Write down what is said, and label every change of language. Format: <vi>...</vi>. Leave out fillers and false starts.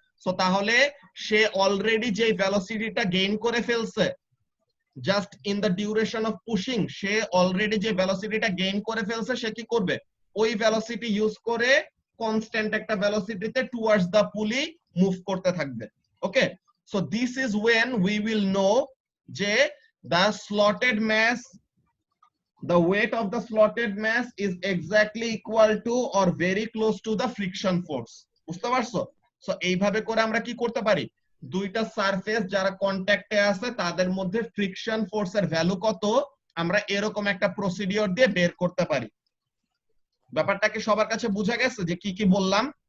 <bn>So তাহলে সে already যে ভেলোসিটিটা gain করে ফেলছে</bn> <en>just in the duration of pushing,</en> <bn>say already যে ভেলোসিটিটা গেইন করে ফেলছে, সে কি করবে, ওই ভেলোসিটি ইউজ করে কনস্ট্যান্ট একটা ভেলোসিটিতে</bn> <en>towards the pulley</en> <bn>মুভ করতে থাকবে।</bn> <en>Okay, so this is when we will know যে the slotted mass, the weight of the slotted mass is exactly equal to or very close to the friction force।</en> <bn>বুঝতে পারছো? So এইভাবে করে আমরা কি করতে পারি, দুইটা সারফেস যারা কন্ট্যাক্টে আছে তাদের মধ্যে ফ্রিকশন ফোর্সের ভ্যালু কত আমরা এরকম একটা প্রসিডিওর দিয়ে বের করতে পারি। ব্যাপারটা কি সবার কাছে বোঝা গেছে যে কি কি বললাম?</bn>